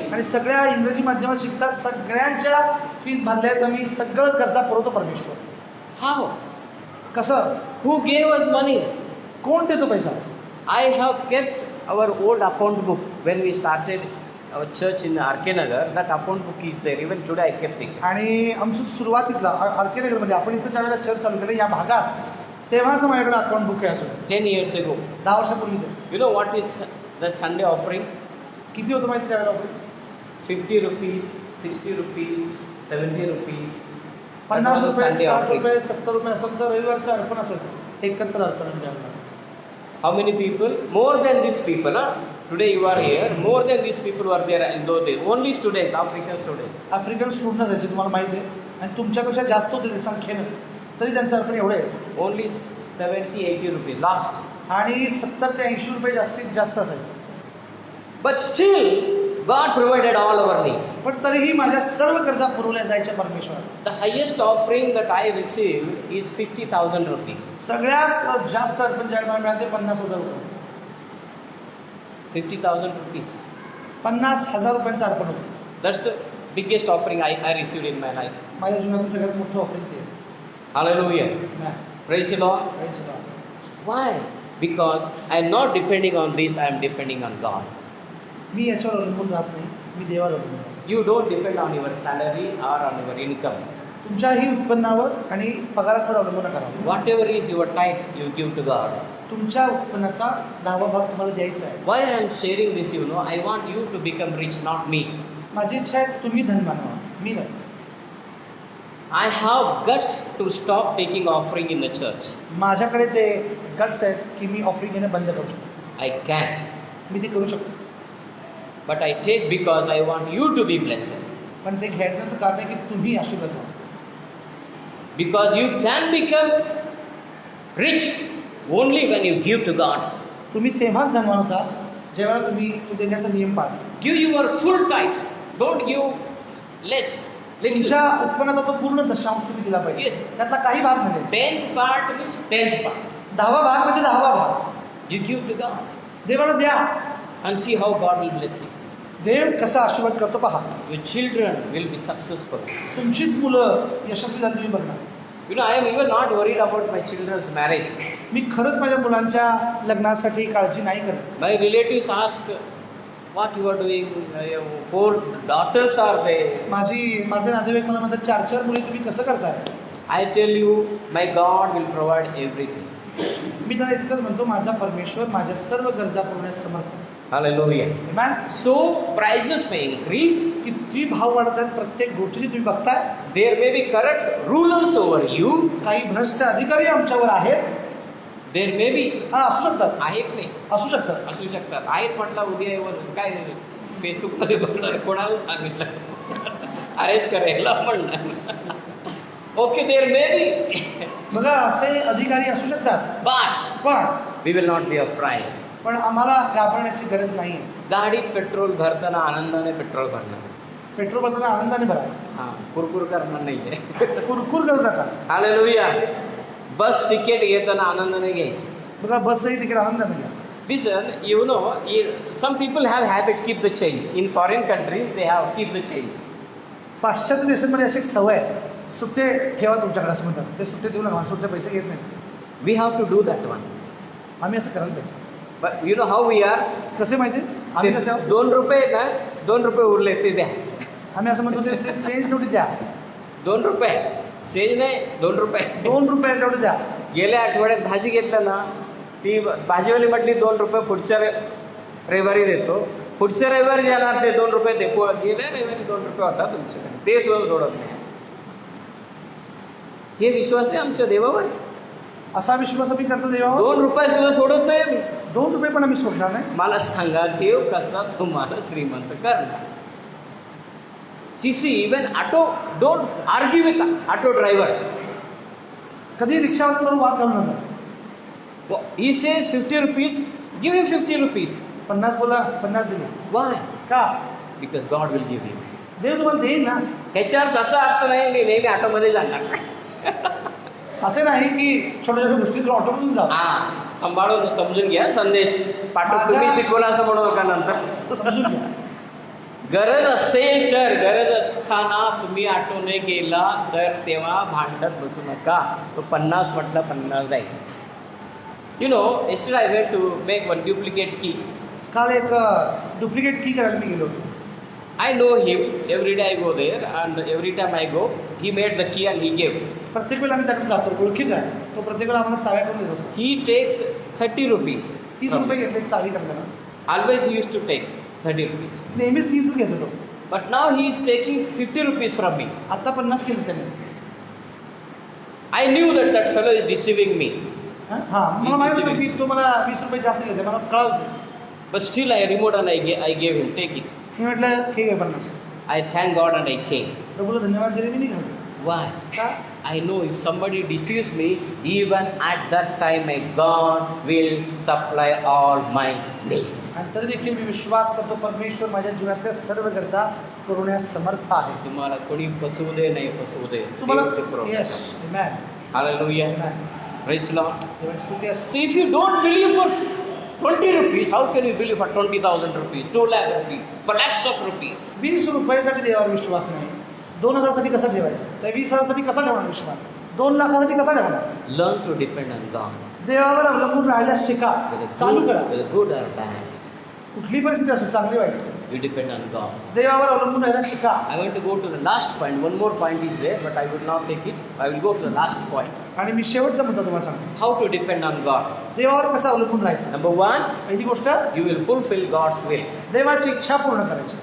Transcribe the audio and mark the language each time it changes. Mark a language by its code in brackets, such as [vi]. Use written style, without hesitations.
[mr] आणि सगळ्या इंग्रजी माध्यमात शिकतात. सगळ्यांच्या फीस भरल्या आहेत. आम्ही सगळं कर्जा पुरवतो परमेश्वर. [en] How? [mr] कसं? [en] Who gave us money? [mr] कोण देतो पैसा? [en] I have kept our old account book when we started our church in RK Nagar. That account book is there. Even today I kept it. [mr] आणि आमचं सुरुवातीतला आरके नगरमध्ये आपण इथं ज्या वेळेला चर्च चालू केलं या भागात तेव्हाच माझ्याकडे अकाउंट बुक आहे अजून. [en] 10 years ago. [mr] 10 वर्षापूर्वीचं. [en] You know what is the Sunday offering? [mr] किती होतं माहिती त्यावेळेला? [en] 50 rupees, 60 rupees, 70 rupees. [mr] 50 रुपये, [en] Sunday [mr] 60 [en] offering. [mr] रुपये, 70 रुपये असं तर रविवारचं अर्पण असायचं. एकत्र अर्पण द्यावं. [en] How many people? More than these people, huh? Today you are here. More than these people were there in those days. Only students, African students. [mr] African student असायचे तुम्हाला माहिती आहे. आणि तुमच्यापेक्षा जास्त होते ते संख्येनं तरी त्यांचं अर्पण एवढं यायचं. [en] Only 70-80 rupees. Last. [mr] आणि 70 ते 80 रुपये जास्तीत जास्त असायचे. [en] But still, God provided all our needs. [mr] पण तरीही माझ्या सर्व गरजा पुरवल्या जायच्या परमेश्वर. [en] The highest offering that I received is 50,000 rupees. [mr] सगळ्यात जास्त अर्पण ज्यावेळेला मला मिळाले 50,000 रुपये. [en] 50,000 rupees. [mr] 50,000 रुपयांचं अर्पण होतं. [en] That's the biggest offering I received in my life. [mr] माझ्या जीवनातील सगळ्यात मोठं ऑफरिंग ते. [en] Hallelujah. [mr] नाही. [en] Praise the Lord. [mr] काहीच नाही. [en] Why? Because I am not depending on this, I am depending on God. [mr] मी याच्यावर अवलंबून राहत नाही. मी देवावर अवलंबून राहतो. [en] You don't depend on your salary or on your income. [mr] तुमच्याही उत्पन्नावर आणि पगारावर अवलंबून नका राहू. [en] Whatever is your tithe, you give to God. [mr] तुमच्या उत्पन्नाचा 10वा भाग तुम्हाला द्यायचा आहे. [en] Why I am sharing this, you know, I want you to become rich, not me. [mr] माझी इच्छा आहे तुम्ही धनवान व्हा, मी नाही. [en] I have guts to stop taking offering in the church. [mr] माझ्याकडे ते गट्स आहेत की मी ऑफरिंग घेणं बंद करू शकतो. [en] I can. [mr] मी ते करू शकतो. [en] But I take because I want you to be blessed. [mr] पण ते घेण्याचं कारण आहे की तुम्ही आशीर्वाद व्हा. [en] Because you can become rich only when you give to God. [mr] तुम्ही तेव्हाच धनवान होता जेव्हा तुम्ही तो देण्याचा नियम पाळता. [en] Give your full tithe. Don't give less. [mr] तुमच्या [en] Little. [mr] उत्पन्नाचा तो पूर्ण दशांश तुम्ही दिला पाहिजे. [en] Yes. [mr] त्यातला काही भाग नाही द्यायचा. [en] 10th part means 10th part. [mr] 10वा भाग म्हणजे 10वा भाग [en] You give to God [mr] देवाला द्या. [en] and see how God will bless you. [mr] देव कसा आशीर्वाद करतो पहा. [en] Your children will be successful. [mr] तुमचीच मुलं यशस्वी झाली तुम्ही बघणार. [en] You know, I am even not worried about my children's marriage. [mr] मी खरंच माझ्या मुलांच्या लग्नासाठी काळजी नाही करत. [en] My relatives ask, what you are doing? 4 daughters are there. [mr] माझे नातेवाईक मला म्हणतात 4 मुली तुम्ही कसं करताय. [en] I tell you, my God will provide everything. [mr] मी त्यांना इतकंच म्हणतो माझा परमेश्वर माझ्या सर्व गरजा पुरवण्यास समर्थ आहे. [en] Hallelujah. Amen. So prices may increase. [mr] किती भाव वाढत आहेत प्रत्येक गोष्टीची तुम्ही बघताय. [en] There may be corrupt rulers over you. [mr] काही भ्रष्ट अधिकारी आमच्यावर आहेत. [en] There may be. [mr] हा असू शकतात. आहेत नाही. असू शकतात. असू शकतात. आहेत म्हटलं उद्या येऊन काय फेसबुकमध्ये बघणार कोणाला सांगितलं अरेस्ट करायला म्हणणार. [en] Okay there may be. [mr] बघा असे अधिकारी असू शकतात. [en] But [mr] पण [en] we will not be afraid. [mr] पण आम्हाला घाबरण्याची गरज नाही आहे. गाडीत पेट्रोल भरताना आनंदाने पेट्रोल भरणार. पेट्रोल भरताना आनंदाने भरा. हां कुरकुर करणार नाही आहे. कुरकुर करू नका. हालेलुया. बस तिकीट घेताना आनंदाने घ्यायची. बघा बसही तिकडे आनंदाने घ्या. [en] Listen, you know, some people have habit keep the change. In foreign countries, they have keep the change. [mr] पाश्चात्य देशांमध्ये अशी एक सवय आहे. सुट्टे ठेवा तुमच्याकडे असं म्हणतात. ते सुट्टे देऊ नका. सुट्टे पैसे घेत नाही. [en] We have to do that one. [mr] आम्ही असं करायला पाहिजे. [en] But you know how we are? [mr] कसे माहिती आम्ही कसे आहोत? 2 रुपये ना 2 रुपये उरले ते द्या. आम्ही असं म्हणतो ते चेंज तेवढी द्या. 2 रुपये चेंज नाही 2 रुपये. 2 रुपये तेवढे द्या. गेल्या आठवड्यात भाजी घेतलं ना ती भाजीवाली म्हटली 2 रुपये पुढच्या रविवारी देतो. पुढच्या रविवारी जाणार ते 2 रुपये दे. गेल्या रविवारी 2 रुपये होता तुमच्याकडे ते सुद्धा सोडत नाही. हे विश्वास आहे आमच्या देवावर. असा विश्वास आम्ही करतो देवावर. 2 रुपये सुद्धा सोडत नाही. 2 रुपये पण आम्ही सोडणार नाही. मला सांगा देव कसा तुम्हाला श्रीमंत करणार. [en] See, even auto, don't argue with auto driver. [mr] कधी रिक्षावाल्याबरोबर वाद घालू नका. [en] He says 50 rupees, give him 50 rupees. [mr] 50 बोला, 50 दिले. [en] Why? [mr] का? [en] Because God will give him. [mr] देव तुम्हाला देईल ना. ह्याच्यावर कसा अर्थ नाही, मी नेहमी ऑटोमध्ये जाणार. असे नाही की छोट्या छोट्या गोष्टी तुला ऑटोमधून जा. सांभाळून समजून घ्या संदेश पाठवून तुम्ही शिकवला असं म्हणू नका नंतर. समजून घ्या. गरज असेल तर, गरज असताना तुम्ही ऑटोने गेला तर तेव्हा भांडत बसू नका. तो 50 म्हटलं 50 द्यायचं. [en] You know, yesterday I went to make one duplicate key. [mr] काल एक डुप्लिकेट की करायला मी गेलो होतो. [en] I know him, every day I go there and every time I go, he made the key and he gave. [mr] प्रत्येक वेळेला आम्ही त्याकडे जातो, ओळखीच आहे तो. प्रत्येक वेळेला आम्हाला चाव्या करून देत असतो. [en] He takes 30 rupees. [mr] 30 रुपये घेतले चावी करताना. [en] Always he used to take 30 rupees. [mr] नेहमीच 30 घेत होतो. [en] But now he is taking 50 rupees from me. [mr] आता 50 केले त्याने. [en] I knew that that fellow is deceiving me. [mr] हां, मला माहिती होतं की तो मला 20 रुपये जास्त घेते, मला कळलं. [en] But still I removed and I gave him, take it. [mr] मी म्हटलं ठीक आहे 50. [en] I thank God and I came. [mr] प्रभूला धन्यवाद दिले, मी निघालो. [en] Why? [mr] का? [en] I know if somebody deceives me, even at that time my God will supply all my needs. [mr] आणि तरी देखील मी विश्वास करतो परमेश्वर माझ्या जीवनातल्या सर्व गरजा पुरवण्यास समर्थ आहे. तुम्हाला कोणी फसवू दे नाही फसवू दे. तुम्हाला देव ते पुरवणार. Yes, amen. [en] Hallelujah. [mr] Amen. [en] Praise the Lord. [mr] देवाची स्तुती असो. [en] So if you don't believe for 20 rupees, how can you believe for 20,000 rupees, 2 lakh rupees, for lakhs of rupees? [mr] 20 रुपयासाठी देवावर विश्वास नाही. 2,000 साठी कसा ठेवायचा? त्या 20,000 साठी कसा ठेवणार विश्वास? 2 लाखासाठी कसा ठेवणार? [en] Learn to depend on God. [mr] देवावर अवलंबून राहायला शिका. चालू करा. [en] Whether good or bad, [mr] कुठली परिस्थिती असो, चांगली वाईट, [en] you depend on God. [mr] देवावर अवलंबून राहायला शिका. [en] I want to go to the last point. One more point is there, but I will not take it. I will go to the last point. [mr] आणि मी शेवटचा मुद्दा तुम्हाला सांगतो. [en] How to depend on God. [mr] देवावर कसं अवलंबून राहायचं? [en] Number 1, [mr] पहिली गोष्ट, [en] you will fulfill God's will. [mr] देवाची इच्छा पूर्ण करायची.